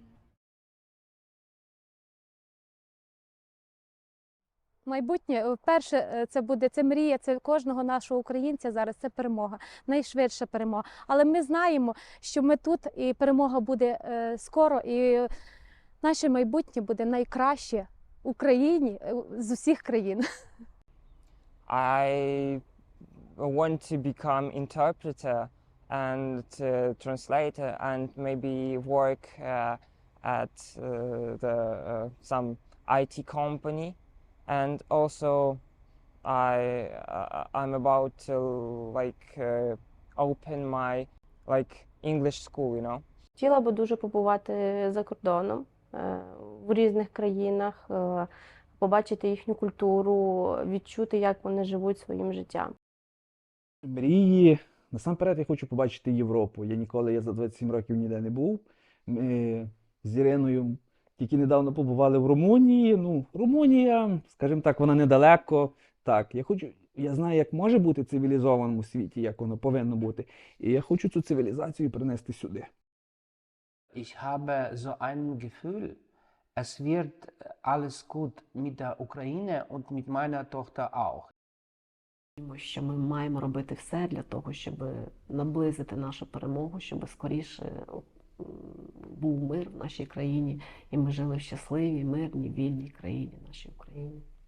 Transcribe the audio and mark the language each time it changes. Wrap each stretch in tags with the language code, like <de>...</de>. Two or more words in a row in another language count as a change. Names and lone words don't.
<uk>Майбутнє, перше, це мрія, це кожного нашого українця зараз, це перемога, найшвидша перемога. Але ми знаємо, що ми тут, і перемога буде скоро, і наше майбутнє буде найкраще в Україні, з усіх країн.</uk> <en>I want to become interpreter and translator and maybe work at some IT company. And also, I'm about to open my English school, you know.</en> <uk>Хотіла би дуже побувати за кордоном, в різних країнах, побачити їхню культуру, відчути, як вони живуть своїм життям. Мрії. Насамперед я хочу побачити Європу. Я за 27 років ніде не був. Ми з Іриною тільки недавно побували в Румунії. Ну, Румунія, скажімо так, вона недалеко. Так, я знаю, як може бути в цивілізованому світі, як воно повинно бути. І я хочу цю цивілізацію принести сюди.</uk> <de>Ich habe so ein Gefühl, es wird alles gut mit der Ukraine und mit meiner Tochter auch.</de> <uk>Тому що ми маємо робити все для того, щоб наблизити нашу перемогу, щоб скоріше був мир в нашій країні, і ми жили в щасливій, мирній, вільній країні, нашій Україні.</uk>